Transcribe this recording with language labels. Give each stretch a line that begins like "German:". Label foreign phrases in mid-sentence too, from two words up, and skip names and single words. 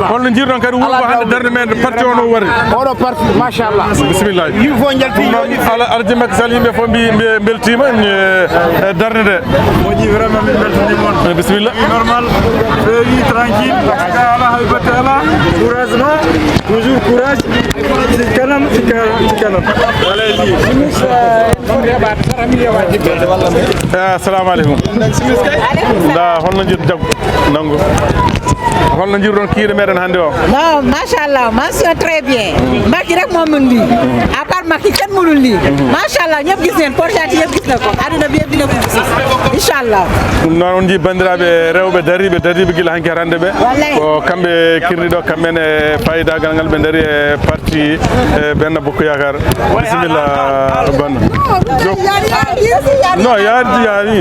Fula: holno jiiruɗon kadi wurgo hande darde men parti o no wari oɗo parti machallah bisimillah yimɓe fof jalti ardi Macky Sall yimɓe fof mbi beltima darde nde moƴƴi vraiment min beltanimon bisimilla normal feewi tranquille ga ala hay batte ala courage no
French: toujours courage
Wolof: ci kanam
Arabic: السلام عليكم
Fula: da holno jiiru jaggu nangu holno jiiruɗon kiiɗe meɗen hannde o
Wolof: non machallah
French: mention très bien
Wolof: Macky rek moo mën lii à part Macky kenn mënul lii machallah ñëpp gis neen portati yëpp gis na ko aduna bi yëpp dina ko gis inchallah
Fula: ɗum noon on jii bandiraɓe rewɓe dariɓe gila hanki hande ɓe ko kamɓe kirniɗo kamɓene fayidagal ngal ɓe daari e parti Benno Bokk Yakar bisimilla banno non yaari